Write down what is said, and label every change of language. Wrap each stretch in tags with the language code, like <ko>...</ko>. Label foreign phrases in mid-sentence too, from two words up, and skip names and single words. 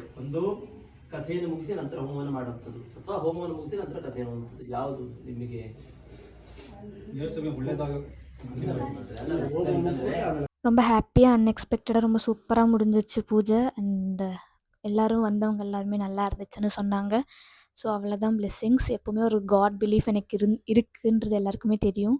<kn>ಒಂದು ಕಥೆಯನ್ನು ಮುಗಿಸಿ ನಂತರ ಹೋಮವನ್ನು ಮಾಡುವಂಥದ್ದು, ಅಥವಾ ಹೋಮವನ್ನು ಮುಗಿಸಿ ನಂತರ ಕಥೆ ಹೇಳುವಂಥದ್ದು. ಯಾವುದು ನಿಮಗೆ</kn> <ta>ரொம்ப ஹாப்பியாக அன்எக்ஸ்பெக்டடாக ரொம்ப சூப்பராக முடிஞ்சிச்சு பூஜை. அண்ட் எல்லோரும் வந்தவங்க எல்லாருமே நல்லா இருந்துச்சுன்னு சொன்னாங்க. ஸோ அவ்வளோதான் பிளெஸ்ஸிங்ஸ். எப்போவுமே ஒரு</ta> <en>God belief</en> <ta>எனக்கு இருக்குன்றது எல்லாருக்குமே தெரியும்.</ta>